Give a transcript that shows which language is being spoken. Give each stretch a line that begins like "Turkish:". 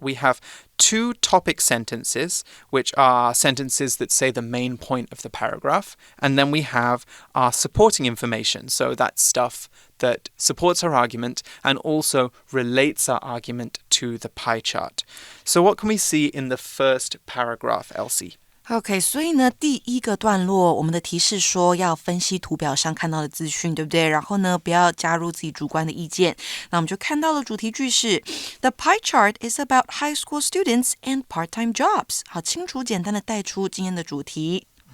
English: We have 2 topic sentences, which are sentences that say the main point of the paragraph. And then we have our supporting information. So that's stuff that supports our argument and also relates our argument to the pie chart. So what can we see in the first paragraph, Elsie?
Chinese: OK， 所以呢，第一个段落，我们的提示说要分析图表上看到的资讯，对不对？然后呢，不要加入自己主观的意见。那我们就看到了主题句是
English: The pie chart is about high school students and part-time jobs。
Chinese: 好，清楚简单的带出今天的主题。